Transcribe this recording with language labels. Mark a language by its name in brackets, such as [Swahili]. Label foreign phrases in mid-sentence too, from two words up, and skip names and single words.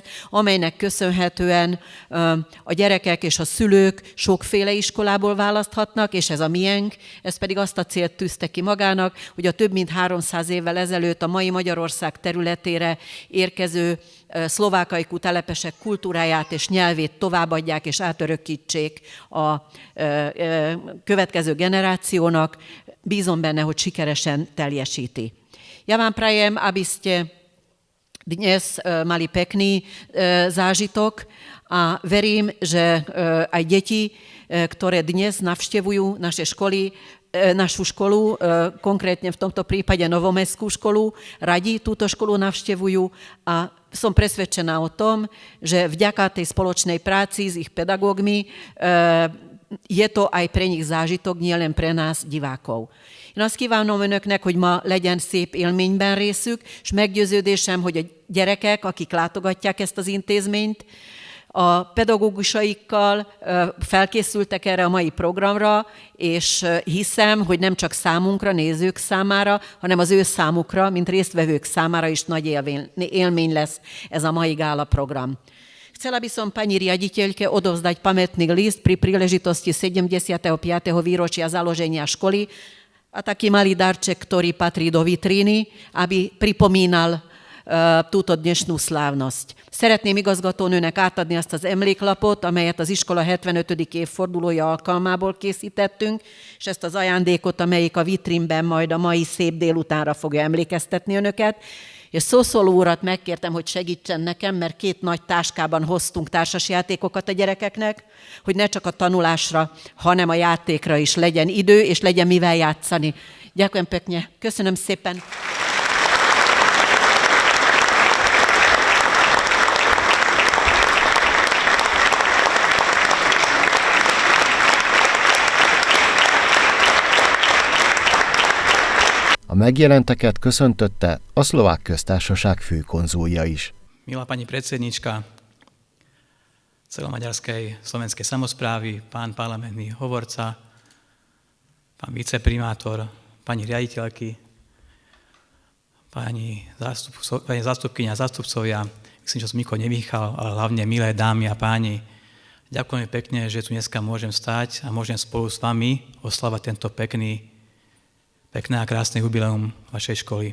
[Hungarian] amelynek köszönhetően a gyerekek és a szülők sokféle iskolából választhatnak, és ez a miénk, ez pedig azt a célt tűzte ki magának, hogy a több mint 300 évvel ezelőtt a mai Magyarország területére érkező szlovákaikú telepesek kultúráját és nyelvét továbbadják és átörökítsék a következő generációnak. Bízom benne, hogy sikeresen teljesíti. [Slovak] Ja vám prajem, aby ste dnes mali pekný zážitok a verím, že aj deti, ktoré dnes navštevujú naše školy, našu školu, konkrétne v tomto prípade Novomestskú školu, radi túto školu navštevujú a som presvedčená o tom, že vďaka tej spoločnej práci s ich pedagógmi je to aj pre nich zážitok, nielen pre nás, divákov. [Hungarian] Én azt kívánom önöknek, hogy ma legyen szép élményben részük, és meggyőződésem, hogy a gyerekek, akik látogatják ezt az intézményt, a pedagógusaikkal felkészültek erre a mai programra, és hiszem, hogy nem csak számunkra, nézők számára, hanem az ő számukra, mint résztvevők számára is nagy élmény lesz ez a mai gála program. [Slovak] Chcela by som pani riaditeľke odovzdať pamätný list pri príležitosti 75. výročia založenia školy a taký malý darček, ktorý patrí do vitríny, aby pripomínal túto dnešnú slávnosť. [Hungarian] Szeretném igazgatónőnek átadni azt az emléklapot, amelyet az iskola 75. évfordulója alkalmából készítettünk, és ezt az ajándékot, amelyik a vitrínben majd a mai szép délutánra fogja emlékeztetni önöket. És Szószóló urat megkértem, hogy segítsen nekem, mert 2 nagy táskában hoztunk társasjátékokat a gyerekeknek, hogy ne csak a tanulásra, hanem a játékra is legyen idő, és legyen mivel játszani. [Slovak] Ďakujem pekne. [Hungarian] Köszönöm szépen. A megjelenteket köszöntötte a Szlovák Köztársaság főkonzulja is. [Slovak] Milá pani predsednička celomaďarskej slovenskej samosprávy, pán parlamentný hovorca, pán viceprimátor, pani riaditeľky, pani zástupkyňa a zástupcovia, myslím, že som nikoho nevýchal, ale hlavne milé dámy a páni, ďakujem pekne, že tu dneska môžem stať a môžem spolu s vami oslavať tento pekné a krásne jubileum vašej školy.